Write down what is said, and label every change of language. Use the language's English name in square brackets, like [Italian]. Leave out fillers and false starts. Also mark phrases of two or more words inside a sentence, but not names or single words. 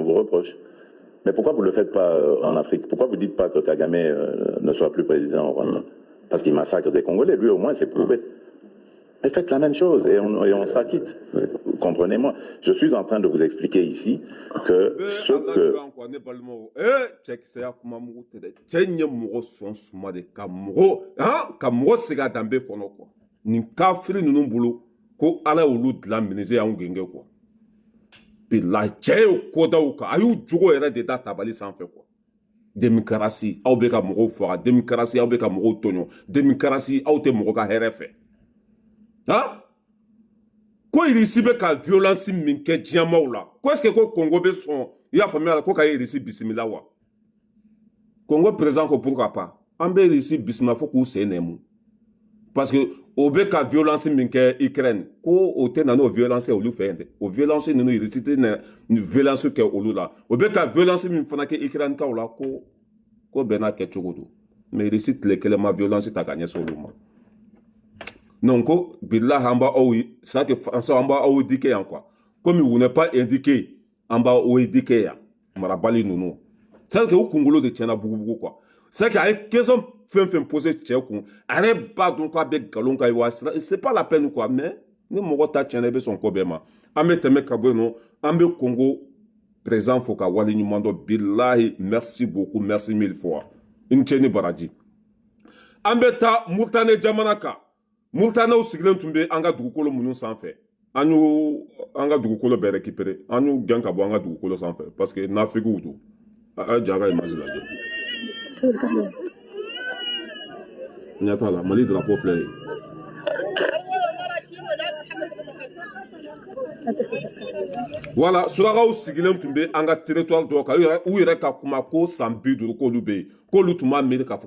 [French] C'est ça qu'on vous reproche. Mais pourquoi vous ne le faites pas en Afrique? Pourquoi vous ne dites pas que Kagame ne soit plus président au Rwanda? Parce qu'il massacre des Congolais, lui au moins c'est prouvé. Mais faites la même chose et on sera quitte. Comprenez-moi. Je suis en train de vous expliquer ici que ce que... [Bambara] Ko ala olu dilan minise y'anw genge quoi bilahi cɛ ye ko daw kan a y'u jogo yɛrɛ de da tabali sanfɛ quoi démocratie aw bɛ ka mɔgɔw faga démocratie aw bɛ ka mɔgɔw tɔɲɔ démocratie aw tɛ mɔgɔ ka hɛrɛ fɛ han ko irisi bɛ ka violence min kɛ diɲɛmaw la ko [French] est ce que [Bambara] ko Congo bɛ sɔn i y'a faamuya ko ka irisi bisimila wa Congo président ko [French] pourquoi pas [Bambara] an bɛ irisi bisimila fo k'u sen nɛmu parce que o bɛ ka violence min kɛ Ukraine ko o tɛ na n'o violence olu fɛ yen dɛ o violence ninnu irisi tɛ na ni violence kɛ olu la o bɛ ka violence min fana kɛ Ukraine kaw la ko bɛɛ n'a kɛ cogo don mais irisi tile kelen ma violence ta ka ɲɛsin olu ma non ko bilahi an b'a aw ye [French] c'est à dire français [Bambara] an b'a aw éduquer yan quoi [French] comme vous n'êtes pas éduqué [Bambara] an b'a aw éduquer yan marabali ninnu [French] c'est à dire que [Bambara] u kunkolo de tiɲɛna bugubugu quoi c'est que a ye question fɛn fɛn posé cɛ kun a yɛrɛ b'a dɔn k'a bɛ nkalon kan wa [French] c'est pas la peine quoi [Bambara] mais ni mɔgɔ ta tiɲɛna i bɛ sɔn ko bɛɛ ma an bɛ tɛmɛ ka bɔ yen nɔ an bɛ Congo président fo ka wale ɲuman dɔn bilahi [French] merci beaucoup merci mille fois [Bambara] i ni ce ni baraji an bɛ taa Mauritanie jamana kan Mauritanienw sigilen tun bɛ an ka dugukolo minnu sanfɛ an y'u an ka dugukolo bɛɛ récupérer an y'u gɛn ka bɔ an ka dugukolo sanfɛ parce que nafigiw don a ye jaga image lajɛ ɲɛ t'a la Mali drapeau filɛ yen voilà surakaw sigilen tun bɛ an ka territoire dɔw kan u yɛrɛ ka kuma ko san 50 k'olu bɛ yen k'olu tun b'a miiri k'a fɔ